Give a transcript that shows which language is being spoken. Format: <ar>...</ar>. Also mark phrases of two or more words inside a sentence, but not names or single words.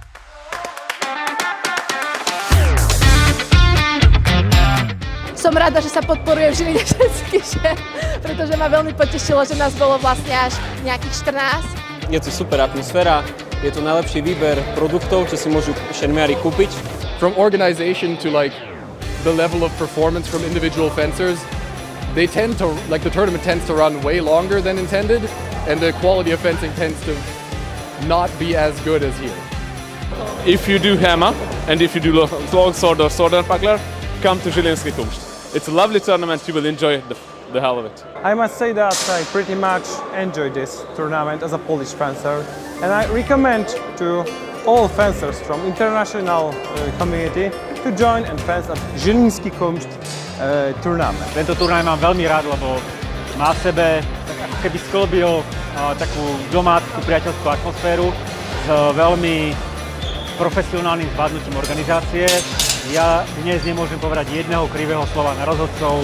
<sk>Som rada, že sa podporuje v Žiline ženský šerm, pretože ma veľmi potešilo, že nás bolo vlastne až nejakých 14. Je to super atmosféra, je to najlepší výber produktov, čo si môžu šermiari kúpiť.</sk> <en>From organization to the level of performance from individual fencers, the tournament tends to run way longer than intended, and the quality of fencing tends to not be as good as here. If you do hammer, and if you do long sword or sword and buckler, come to Žilinský Kumšt. It's a lovely tournament, you will enjoy the hell of it. I must say that I pretty much enjoyed this tournament as a Polish fencer, and I recommend to all fencers from international community to join and fence at Žilinský Kumšt tournament.</en> <sk>Tento turnaj mám veľmi rád, lebo má v sebe ako keby sklbil takú domácu priateľskú atmosféru s veľmi profesionálnym zvládnutím organizácie. Ja dnes nemôžem povedať jedného krivého slova na rozhodcov.</sk>